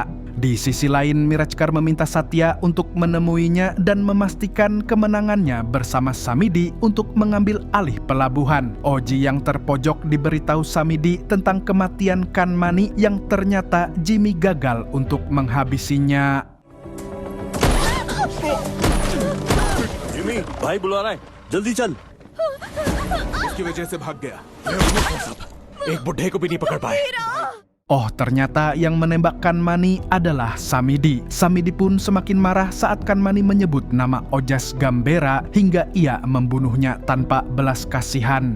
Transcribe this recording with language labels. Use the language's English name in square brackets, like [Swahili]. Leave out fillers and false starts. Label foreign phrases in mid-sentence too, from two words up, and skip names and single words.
[Indonesian] Di sisi lain, Mirajkar meminta Satya untuk menemuinya dan memastikan kemenangannya bersama Samidi untuk mengambil alih pelabuhan. Oji yang terpojok diberitahu Samidi tentang kematian Kanmani yang ternyata Jimmy gagal untuk menghabisinya. [Hindi] जिमी भाई बुला रहा है जल्दी चल उसकी वजह से भाग गया एक बुढ़े को भी नहीं पकड़ पाए [Indonesian] Oh, ternyata yang menembak Kanmani adalah Samidi. Samidi pun semakin marah saat Kanmani menyebut nama Ojas Gambera hingga ia membunuhnya tanpa belas kasihan.